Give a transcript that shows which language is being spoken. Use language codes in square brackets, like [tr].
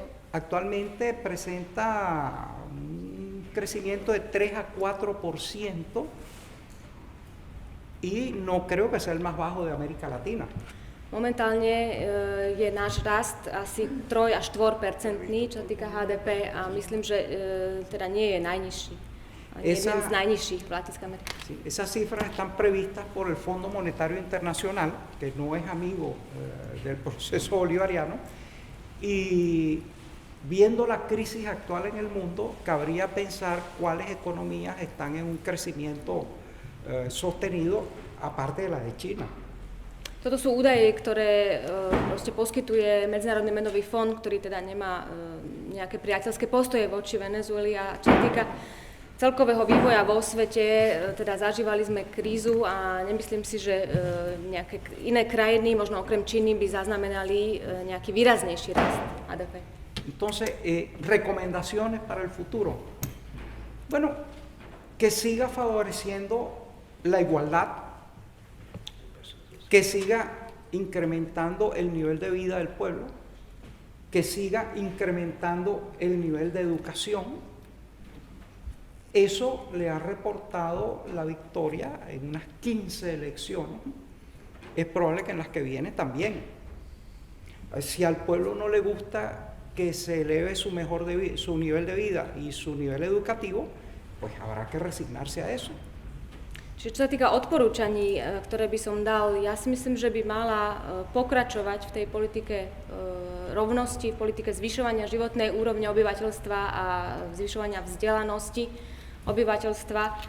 [es] Actualmente presenta un crecimiento de 3 a 4% y no creo que sea el más bajo de América Latina. [sk] Momentálne je náš rast asi 3 až 4%, čo sa týka HDP a myslím, že teda nie je najnižší. Jeden z najnižších v Latinskej Amerike. [es] Sí, esas cifras están previstas por el Fondo Monetario Internacional, que no es amigo del proceso bolivariano, y viendo la crisis actual en el mundo, cabría pensar cuáles economías están en un crecimiento sostenido, aparte de la de China. [sk] Toto sú údaje, ktoré proste poskytuje Medzinárodný menový fond, ktorý teda nemá nejaké priateľské postoje voči Venezueli a čo sa týka celkového vývoja vo svete, teda zažívali sme krízu a nemyslím si, že nejaké iné krajiny, možno okrem Číny, by zaznamenali nejaký výraznejší rast HDP. [es] Entonces, recomendaciones para el futuro. Bueno, que siga favoreciendo la igualdad, que siga incrementando el nivel de vida del pueblo, que siga incrementando el nivel de educación. Eso le ha reportado la victoria en unas 15 elecciones. Es probable que en las que vienen también. Si al pueblo no le gusta que se eleve su nivel de vida y su nivel educativo, pues habrá que resignarse a eso. [sk] Čiže čo sa týka odporúčaní, ktoré by som dal, ja si myslím, že by mala pokračovať v tej politike rovnosti, v politike zvyšovania životnej úrovne obyvateľstva a zvyšovania vzdelanosti obyvateľstva.